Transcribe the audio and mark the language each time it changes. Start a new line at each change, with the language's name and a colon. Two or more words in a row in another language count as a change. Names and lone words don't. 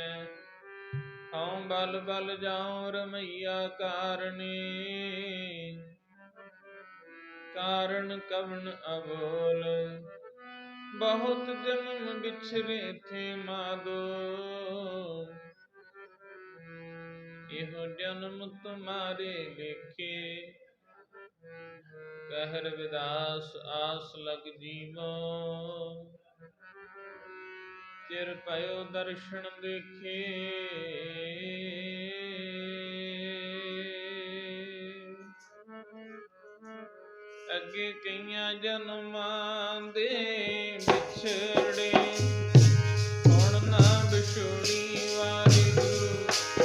Hindi: हऊँ बल बल जाऊं रमैया कारणे, कारण कवन अबोल। बहुत जन्म बिछरे थे माधो, एहो जन्म तुम्हारे लेखे। कह रविदास आस लग जीवो, चिर पयो दर्शन देखे।
Punjabi: ਅਗੇ ਕਈਆਂ ਜਨਮਾਂ ਦੇ ਵਿਛੜੇ, ਹੁਣ ਨਾ ਵਿਛੋੜੀ ਵਾਹਿਗੁਰੂ।